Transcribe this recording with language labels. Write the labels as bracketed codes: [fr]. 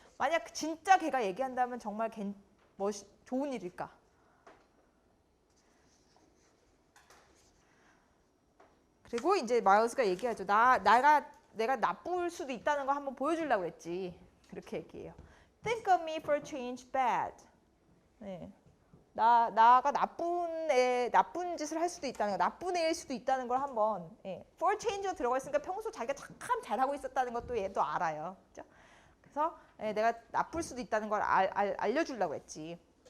[ko] 만약 진짜 걔가 얘기한다면 정말 좋은 일일까? 그리고 이제 마일스가 얘기하죠. 내가 나쁠 수도 있다는 거 한번 보여주려고 했지. 그렇게 얘기해요. [en] Think of me for a change bad. [ko] 나가 나쁜 짓을 할 수도 있다는 거, 나쁜 애일 수도 있다는 걸 한번 [en] for change [ko] 가 들어가 있으니까 평소 자기가 참 잘하고 있었다는 것도 얘도 알아요. 그죠? 그래서 내가 나쁠 수도 있다는 걸 알려주려고 했지.